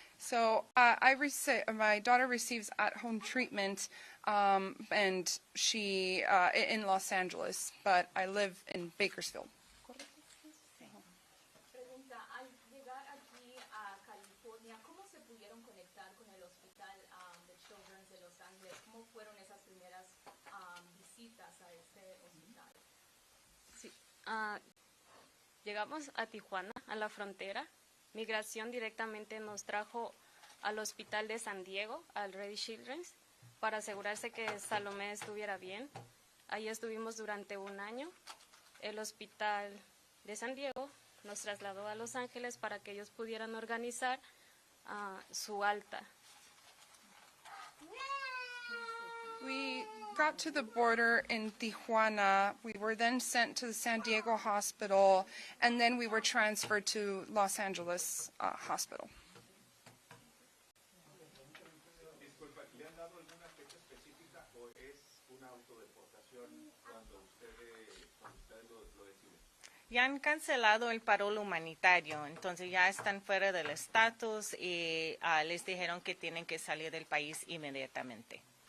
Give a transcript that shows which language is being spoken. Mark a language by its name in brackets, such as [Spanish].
[English] So my daughter receives at-home treatment, and she in Los Angeles, but I live in Bakersfield. [Spanish] Pregunta, al llegar aquí a California, ¿cómo se pudieron conectar con el hospital de Children's de Los Ángeles? ¿Cómo fueron esas primeras visitas a este hospital? Sí. Llegamos a Tijuana, a la frontera. Migración directamente nos trajo al hospital de San Diego, al Ready Children's, para asegurarse que Salomé estuviera bien. Ahí estuvimos durante 1 año. El hospital de San Diego nos trasladó a Los Ángeles para que ellos pudieran organizar su alta. [English] We got to the border in Tijuana. We were then sent to the San Diego hospital, and then we were transferred to Los Angeles hospital. [Spanish] Disculpa, ¿le han dado alguna fecha específica o es una autodeportación cuando ustedes lo deciden? Ya han cancelado el parol humanitario, entonces ya están fuera del estatus y les dijeron que tienen que salir del país inmediatamente.